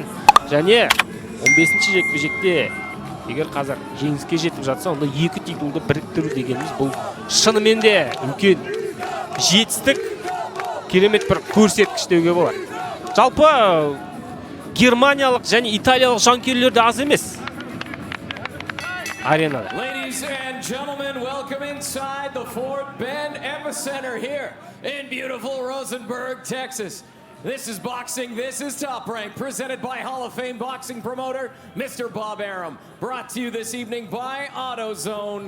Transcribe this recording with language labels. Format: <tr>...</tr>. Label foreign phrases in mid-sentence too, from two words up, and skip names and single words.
<kk>Және 15-ші жекпе-жекте егер қазір жеңіске жетіп жатса, онда екі титулды біріктіру дегеніміз бұл шынымен де үлкен жетістік, керемет бір көрсеткіш деуге болады. Жалпы германиялық және италиялық жанкүйерлер де аз емес аренада.</kk> <en>Ladies and gentlemen, welcome inside the Fort Bend Epicenter here in beautiful Rosenberg, Texas. This is boxing, this is Top Rank, presented by Hall of Fame boxing promoter, Mr. Bob Arum. Brought to you this evening by AutoZone.</en>